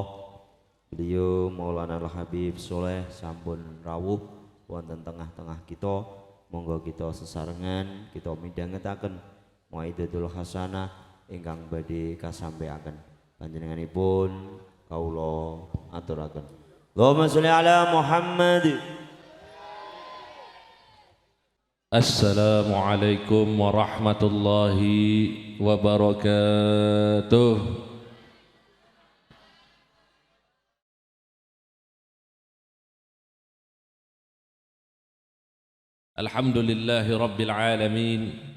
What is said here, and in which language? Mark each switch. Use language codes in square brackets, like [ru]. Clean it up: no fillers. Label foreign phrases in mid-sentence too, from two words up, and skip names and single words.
[jv] Beliau Maulana Al-Habib Soleh sampun rawuh wonten tengah-tengah kita. Monggo kita sesarengan kita midhangetaken [ar] موعظة الحسنة [jv] ingkang badhe kasampaiaken. Panjenenganipun kawula aturaken. [ar] اللهم صل على محمد. السلام عليكم ورحمة الله وبركاته. الحمد لله رب العالمين.